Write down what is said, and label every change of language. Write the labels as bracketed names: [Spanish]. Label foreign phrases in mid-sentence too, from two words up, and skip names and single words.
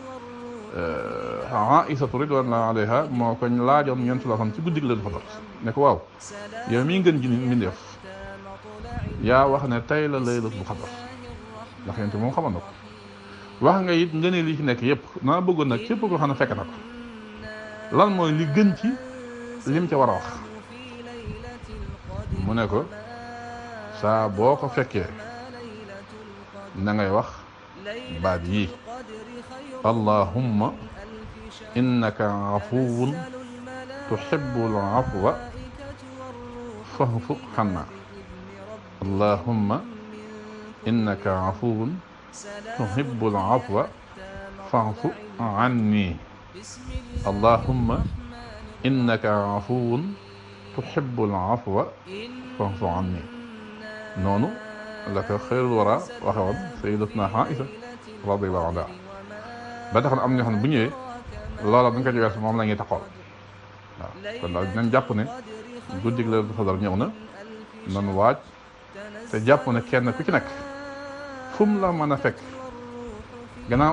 [Wolof] Aïsatu [Arabic] رضوان الله عليها [Wolof] moo ko laajoon ñeent la xam ci guddi gi [Arabic] ليلة القدر [Wolof] ne ko waaw yow mii ngeen ji mbindeef yaa wax ne tey la [Arabic] ليلة القدر [Wolof] ndax yéen moom xamoon na ko wax nga it nga ne li ci nekk yëpp naa bëggoon nag képp koo xam ne fekk na ko lan mooy li gën ci lim ca war a wax mu ne ko saa boo ko fekkee na ngay wax baat yii [Arabic] اللهم إنك عفو تحب العفو فاعف عنا اللهم إنك عفو تحب العفو فاعف عني اللهم إنك عفو تحب العفو فاعف عني [Wolof] noonu la ko [Arabic] خير الورى [Wolof] waxe woon [Arabic] سيدتنا عائشة رضي الله عنها [Wolof] ba tax na am ñoo xam ne bu ñëwee loola bu ñu ko jógee moom la ñuy taxawal waaw kon daal dinañ jàpp ne guddig [Arabic] ليلة القدر [Wolof] ñëw na nan waaj te jàpp ne kenn ku ci nekk fu mu la mën a fekk gannaaw